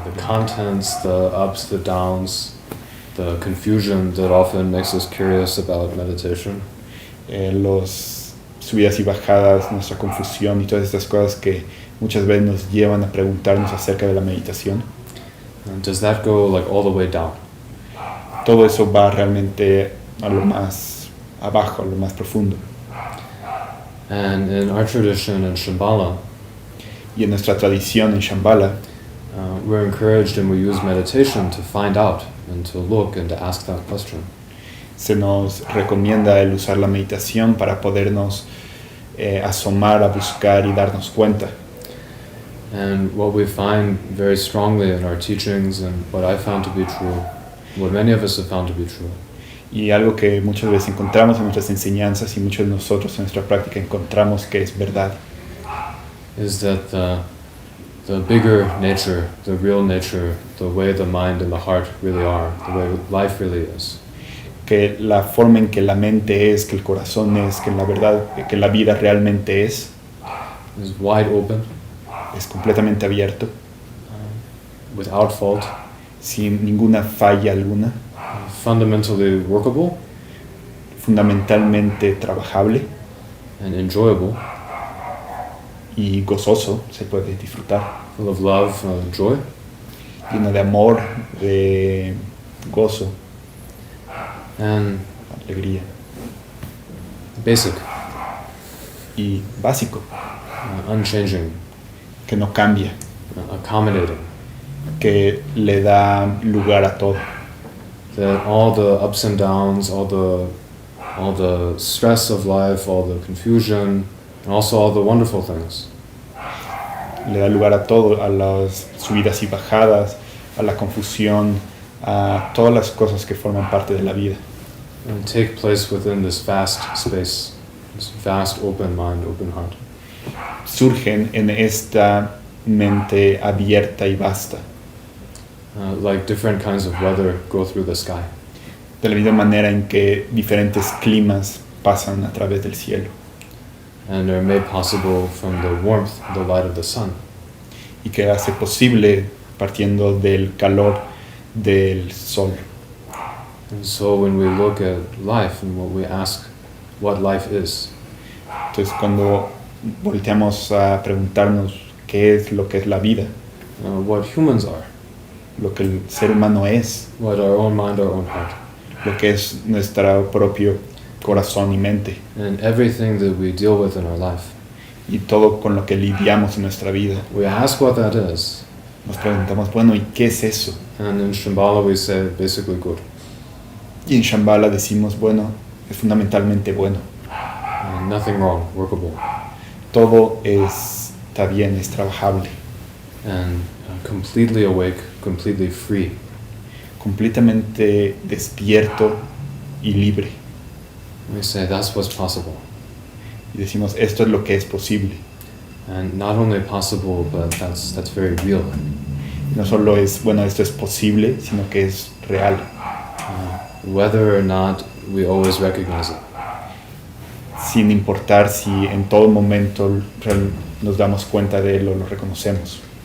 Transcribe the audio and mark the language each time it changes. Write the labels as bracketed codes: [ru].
[en] contents, the ups, the downs, the confusion that often makes us curious about meditation. [es] Los subidas y bajadas, nuestra confusión y todas estas cosas que muchas veces nos llevan a preguntarnos acerca de la meditación. [en] And does that go like all the way down? [es] Todo eso va realmente a lo más abajo, a lo más profundo. [en] And in our tradition in Shambhala, [es] Y en nuestra tradición en Shambhala, [en] we're encouraged and we use meditation to find out and to look and to ask that question. [es] se nos recomienda el usar la meditación para podernos asomar a buscar y darnos cuenta. [en] And what we find very strongly in our teachings and what I found to be true, what many of us have found to be true, [es] Y algo que muchas veces encontramos en nuestras enseñanzas y muchos de nosotros en nuestra práctica encontramos que es verdad, [en] is that the bigger nature, the real nature, the way the mind and the heart really are, the way life really is, [es] que la forma en que la mente es, que el corazón es, que la verdad, que la vida realmente es [en] wide open, [es] completamente abierto, [en] without fault, [es] sin ninguna falla alguna, [en] fundamentally workable, [es] fundamentalmente trabajable [en] and enjoyable, [es] y gozoso, se puede disfrutar, [en] full of love, joy, [es] lleno de amor, de gozo, [en] and [es] alegría, [en] basic, [es] y básico, [en] unchanging, [es] que no cambia, [en] accommodating, [es] que le da lugar a todo, [en] that all the ups and downs, all the stress of life, all the confusion, and also all the wonderful things, [es] le da lugar a todo, a las subidas y bajadas, a la confusión, a todas las cosas que forman parte de la vida, [en] and take place within this vast space, this vast open mind, open heart. [es] surgen en esta mente abierta y vasta, [en] Like different kinds of weather go through the sky. [es] de la misma manera en que diferentes climas pasan a través del cielo [en] And are made possible from the warmth, the light of the sun. [es] y que hace posible partiendo del calor del sol. [en] And so when we look at life and what we ask what life is, [es] Entonces cuando volteamos a preguntarnos qué es lo que es la vida, [en] what humans are, [es] lo que el ser humano es, [en] what our own mind, our own heart, [es] lo que es nuestro propio corazón y mente, [en] and everything that we deal with in our life, [es] y todo con lo que lidiamos en nuestra vida, [en] we ask what that is. [es] nos preguntamos, bueno, ¿y qué es eso? [en] And in Shambhala we say basically good. [es] Y en Shambhala decimos, bueno, es fundamentalmente bueno. [en] Nothing wrong, workable, [es] Todo está bien, es trabajable, [en] and completely awake, completely free. [es] completamente despierto y libre. [en] We say that's what's possible. [es] Y decimos, esto es lo que es posible. [en] And not only possible, but that's very real. [es] No solo es, bueno, esto es posible, sino que es real. [en] Whether or not we always recognize it. [es] Sin importar si en todo momento nos damos cuenta de él o lo reconocemos.